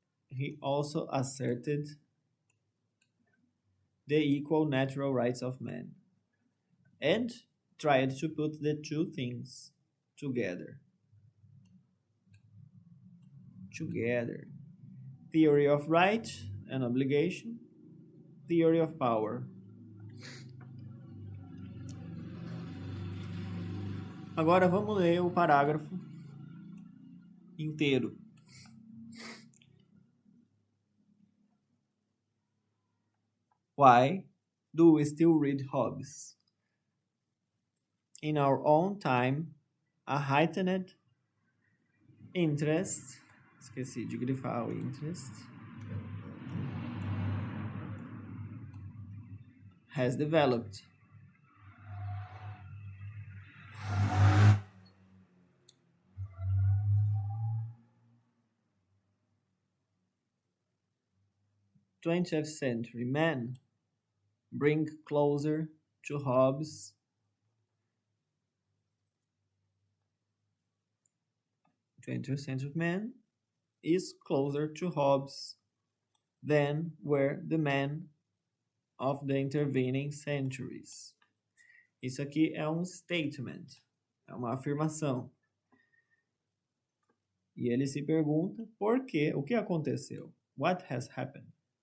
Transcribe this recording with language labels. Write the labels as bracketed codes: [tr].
[en] He also asserted the equal natural rights of man, and tried to put the two things together. together. Theory of right and obligation, theory of power. [pt] Agora vamos ler o parágrafo inteiro. [en] Why do we still read Hobbes? In our own time, a heightened interest, [pt] esqueci de grifar o interest, [en] has developed. Twentieth century men bring closer to Hobbes 20th century man is closer to Hobbes than were the men of the intervening centuries. [pt] Isso aqui é um statement, é uma afirmação. E ele se pergunta por quê, o que aconteceu? [en] What has happened?